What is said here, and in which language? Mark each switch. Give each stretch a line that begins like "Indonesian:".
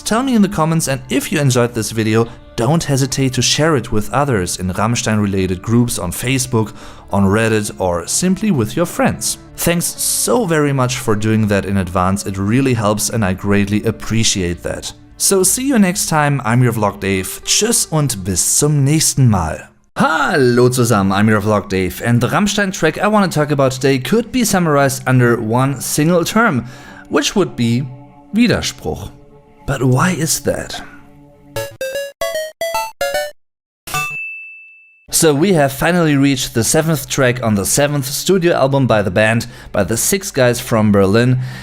English: Tell me in the comments, and if you enjoyed this video, don't hesitate to share it with others in Rammstein related groups on Facebook, on Reddit, or simply with your friends. Thanks so very much for doing that in advance, it really helps and I greatly appreciate that. So see you next time, I'm your Vlog Dave,
German: tschüss und bis zum nächsten Mal. Hallo zusammen,
English: I'm your Vlog Dave, and the Rammstein track I want to talk about today could be summarized under one single term, which would be Widerspruch. But why is that? So we have finally reached the 7th track on the 7th studio album by the band, by the 6 guys from Berlin.